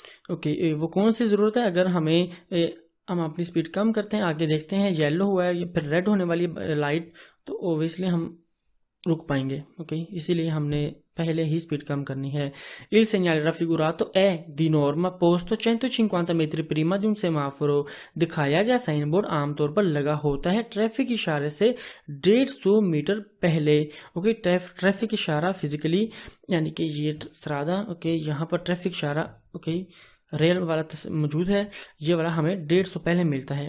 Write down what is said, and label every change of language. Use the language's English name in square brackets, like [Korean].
[Hindi] Okay, वो कौन सी जरूरत है? अगर हम अपनी स्पीड कम करते हैं, आगे देखते हैं येलो हुआ है फिर रेड होने वाली लाइट, तो ओबियसली हम रुक पाएंगे। ओके, इसीलिए हमने पहले ही स्पीड कम करनी है। [Italian] Il segnale raffigurato è di norma posto 150 metri prima di un semaforo। [Hindi] दिखाया गया साइन बोर्ड आमतौर पर लगा होता है ट्रैफिक इशारे से 150 मीटर पहले। ओके, ट्रैफिक इशारा फिजिकली यानी कि ये सरादा, ओके, यहाँ पर ट्रैफिक इशारा, ओके, रेल वाला मौजूद है, ये वाला हमें 150 पहले मिलता है।